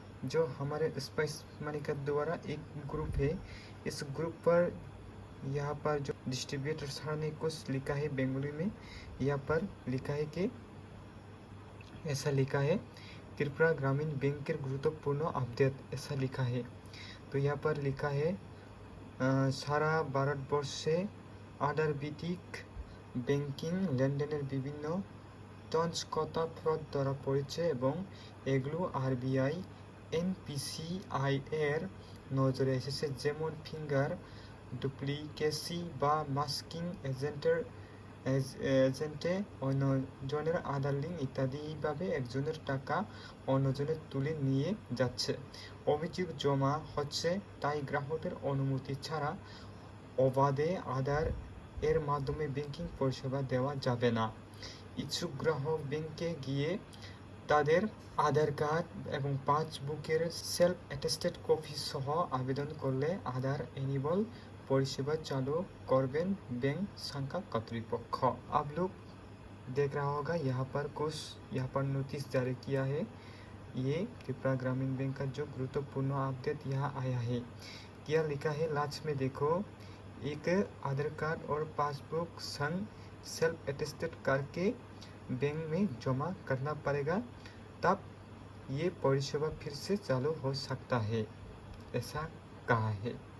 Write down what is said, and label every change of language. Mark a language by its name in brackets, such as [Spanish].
[Hindi] जो हमारे spice money के द्वारा एक ग्रुप है, इस ग्रुप पर यहाँ पर जो डिस्ट्रीब्यूटर सर ने कुछ लिखा है बंगाली में, यहाँ पर लिखा है कि ऐसा लिखा है त्रिपुरा ग्रामीण बैंक के गुरुत्वपूर्ण अपडेट, ऐसा लिखा है। [Bangla] तो यहाँ पर लिखा है সারা ভারতবর্ষে আধার ভিত্তিক ব্যাংকিং লেনদেনের বিভিন্ন তঞ্চকতা ফ্রড ধরা পড়েছে এবং এগুলো আরবিআই এনপিসিআই এর নজরে এসেছে, যেমন ফিঙ্গার ডুপ্লিকেসি বা মাস্কিং এজেন্টে অন্যজনের আধার লিঙ্ক ইত্যাদি। এইভাবে একজনের টাকা অন্যজনের তুলে নিয়ে যাচ্ছে। অভিযোগ জমা হচ্ছে, তাই গ্রাহকের অনুমতি ছাড়া অবাধে আধার এর মাধ্যমে ব্যাংকিং পরিষেবা দেওয়া যাবে না। ইচ্ছুক গ্রাহক ব্যাংকে গিয়ে তাদের আধার কার্ড এবং পাসবুকের সেলফ অ্যাটেস্টেড কপি সহ আবেদন করলে আধার এনিবল परिसेवा चालू करबेन बैंक शाखा कर्तृपक्ष। [Hindi] आप लोग देख रहा होगा यहाँ पर कुछ नोटिस जारी किया है। ये त्रिपुरा ग्रामीण बैंक का जो गुरुत्वपूर्ण अपडेट यहाँ आया है, क्या लिखा है लास्ट में देखो, एक आधार कार्ड और पासबुक संग सेल्फ अटेस्टेड करके बैंक में जमा करना पड़ेगा, तब ये परिसेवा फिर से चालू हो सकता है, ऐसा कहा है।